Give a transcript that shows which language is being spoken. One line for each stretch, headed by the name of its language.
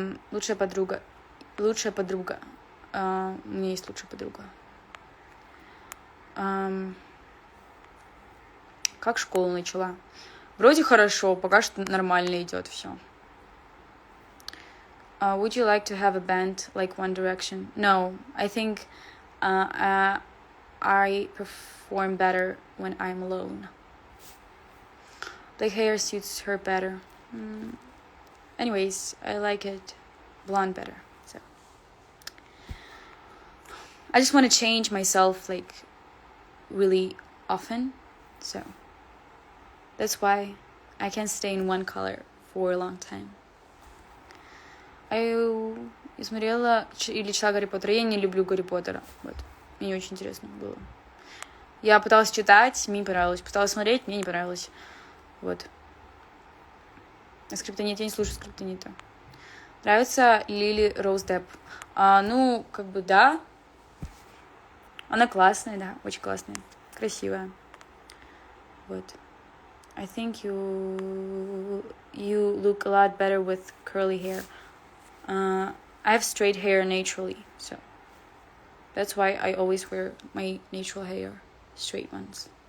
Russian: Лучшая подруга. У меня есть лучшая подруга. Как школу начала? Вроде хорошо, пока что нормально идет все.
English: Would you like to have a band like One Direction? No, I think I perform better when I'm alone. Black hair suits her better. Anyways, I like it blonde better. So I just want to change myself like really often. So that's why I can't stay in one color for a long time.
Russian: Я смотрела или читала Гарри Поттера. Я не люблю Гарри Поттера. Вот. Мне не очень интересно было. Я пыталась читать, мне не понравилось. Пыталась смотреть, мне не понравилось. Вот. А Скриптонит, я не слушаю Скриптонита. Нравится Лили Роуз Депп? Как бы да. Она классная, да, очень классная. Красивая. Вот.
English: I think you look a lot better with curly hair. I have straight hair naturally, so that's why I always wear my natural hair, straight ones.